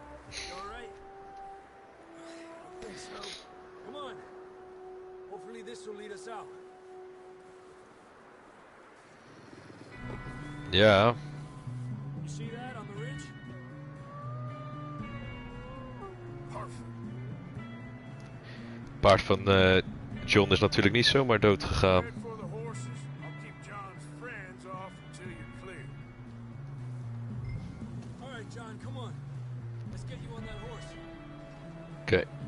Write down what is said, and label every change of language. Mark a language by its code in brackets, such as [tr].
[en] You all right? I think so. Come on. Hopefully this will lead us out. Ja. You see that on the ridge? Perfect. [nl] Het paard van John is natuurlijk niet zomaar dood gegaan. [en] Head for the horses. I'll keep John's friends off until you're clear. All right, John, come on. Let's get you on that horse. Oké.